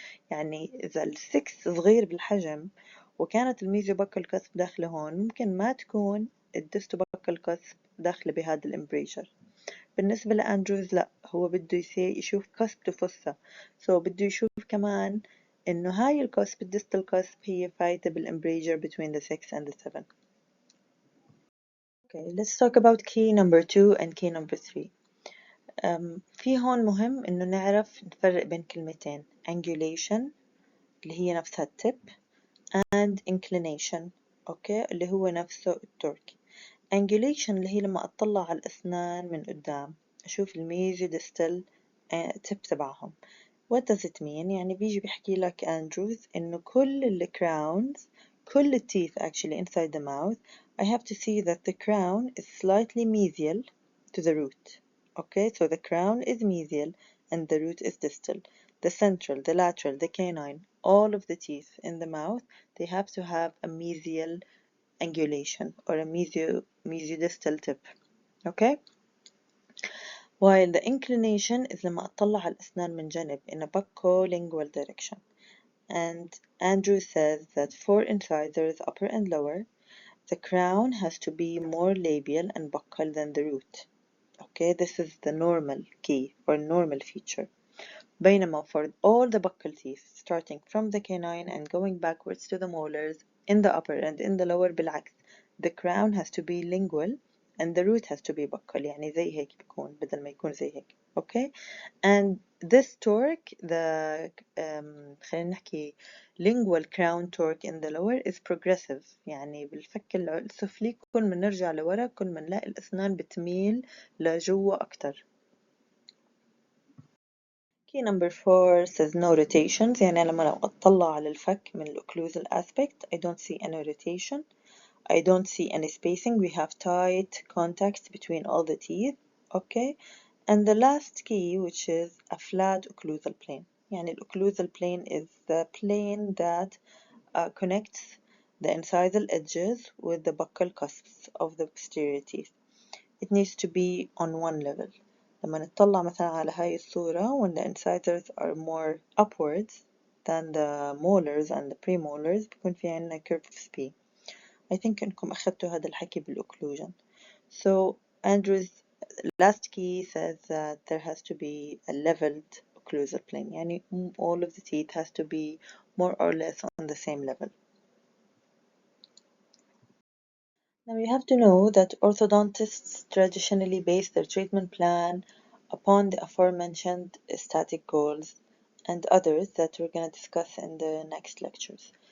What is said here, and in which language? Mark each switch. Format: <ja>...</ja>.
<ar>يعني إذا السكس صغير بالحجم وكانت الميزوبكال كسب داخلة هون ممكن ما تكون الديستوبكال كسب داخلة بهذا الامبريشر. بالنسبة لأندروز لا، هو بده يشوف كسب تفصة، بده يشوف كمان إنه هاي الكسب الديستال كسب هي فايتة بالامبريجر</ar> <en>between the 6 and the 7. Okay, let's talk about key number 2 and key number 3.</en> <ar>في هون مهم إنه نعرف نفرق بين كلمتين angulation اللي هي نفسها التب and inclination أوكي اللي هو نفسه التورك. angulation اللي هي لما أطلع على الأسنان من قدام أشوف الميزو ديستال تب تبعهم.</ar> <en>What does it mean؟</en> <ar>يعني بيجي بيحكي لك أندروز إنه كل ال</ar> <en>crowns</en> <ar>كل ال</ar> <en>teeth actually inside the mouth I have to see that the crown is slightly mesial to the root. Okay, so the crown is mesial and the root is distal. The central, the lateral, the canine, all of the teeth in the mouth, they have to have a mesial angulation or a mesiodistal tip. Okay? While the inclination is</en> <ar>لما أطلع على الأسنان من جنب</ar> <en>in a buccolingual direction. And Andrew says that for incisors upper and lower, the crown has to be more labial and buccal than the root. Okay, this is the normal key or normal feature.</en> <ar>بينما</ar> <en>for all the buccal teeth, starting from the canine and going backwards to the molars, in the upper and in the lower</en> <ar>بالعكس,</ar> <en>the crown has to be lingual and the root has to be buccal.</en> <ar>يعني زي هيك بيكون بدل ما يكون زي هيك.</ar> <en>Okay, and this torque, the</en> <ar>خلينا نحكي</ar> <en>lingual crown torque in the lower is progressive.</en> <ar>يعني بالفك السفلي كل ما نرجع لورا كل ما نلاقي الأسنان بتميل لجوا أكتر.</ar> <en>Key number 4 says no rotations.</en> <ar>يعني لما لو أطلع على الفك من</ar> <en>occlusal aspect I don't see any rotation. I don't see any spacing. We have tight contact between all the teeth. Okay. And the last key, which is a flat occlusal plane.</en> <ar>يعني</ar> <en>occlusal plane is the plane that connects the incisal edges with the buccal cusps of the posterior teeth. It needs to be on one level.</en> <ar>لما نطلع مثلا على هاي الصورة</ar> <en>when the incisors are more upwards than the molars and the premolars</en> <ar>بيكون في عنا</ar> <en>curved spine. I think</en> <ar>إنكم أخدتوا هذا الحكي بالocclusion.</ar> <en>So Andrew's last key says that there has to be a leveled occlusal plane.</en> <ar>يعني</ar> <en>all of the teeth has to be more or less on the same level. Now you have to know that orthodontists traditionally base their treatment plan upon the aforementioned static goals and others that we're going to discuss in the next lectures.</en>